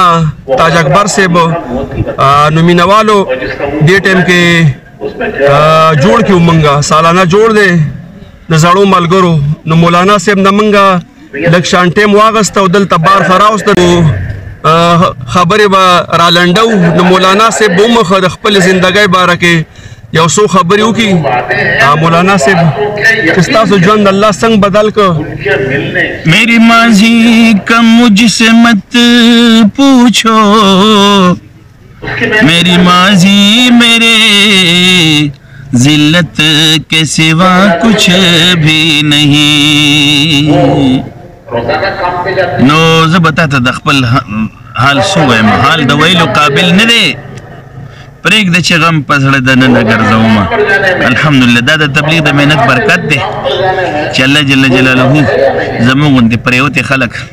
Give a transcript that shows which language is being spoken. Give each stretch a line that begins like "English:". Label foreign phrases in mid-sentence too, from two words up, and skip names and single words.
Pashto: تاج اکبر صاحب نو مینوالو دې ټیم کې جوړ کیو منګه سالانه جوړ دی د زړو ملګرو نو مولانا صاحب نه منګه لږ شان ټیم واغسته او دلته بار خراوسته خبرې به را لنډو د مولانا صاحب به ومخه د خپل زندګۍ باره کې یو څو خبرې وکړي مولانا صاحب چې ستاسو ژوند الله څنګه بدل کړ
Urdu: میری ماضی کا مجھ سے مت پوچھو میری ماضی میرے ذلت کے سوا کچھ بھی نہیں
Pashto: نو زه به تاته د خپل حال څه ووایم حال د ویلو قابل نه دی پرېږده چې غم په زړه دننه ګرځومه الحمدلله دا د تبلیغ د محنت برکت دی چې
Arabic: الله جل جلاله
Pashto: زموږ غوندې پرېوتې خلک